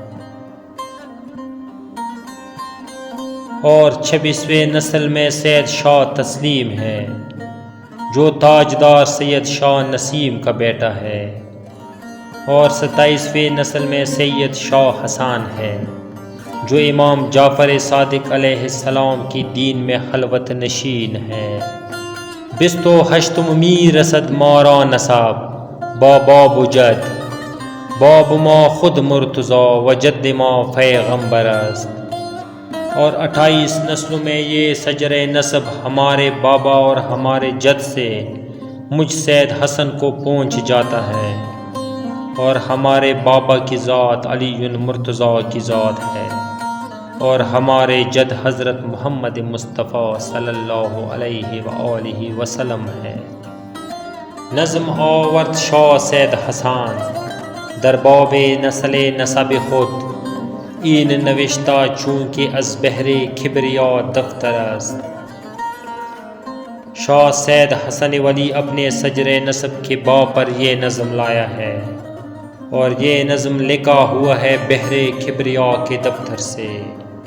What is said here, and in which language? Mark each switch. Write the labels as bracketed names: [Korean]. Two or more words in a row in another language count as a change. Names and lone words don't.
[Urdu] اور 26ویں نسل میں سید شاہ تسلیم ہے، جو تاجدار سید شاہ نسیم کا بیٹا ہے، اور 27ویں نسل میں سید شاہ حسان ہے، جو امام جعفر صادق [Arabic] علیہ السلام [Urdu] کی دین میں خلوت نشین ہے۔ [Persian] 28 میر اسد مارا نسب با باب و جد، باب ما خود مرتضی و جد ما پیغمبر است، [Urdu] اور 28 نسلوں میں یہ شجر نسب ہمارے بابا اور ہمارے جد سے مجھ سید حسن کو پہنچ جاتا ہے، اور ہمارے بابا کی ذات علی مرتضیٰ کی ذات ہے، اور ہمارے جد حضرت محمد مصطفیٰ [Arabic] صلی اللہ علیہ وآلہ وسلم [Urdu] ہے۔ [Persian] نظم آورد شاہ سید حسان در باب نسل نسب خود، این نوشتہ چونکہ از بحر کبریا دفتر است۔ [Urdu] شاہ سید حسن ولی اپنے شجر نسب کے باب پر یہ نظم لایا ہے، اور یہ نظم لکھا ہوا ہے بحر کبریا کے دفتر سے۔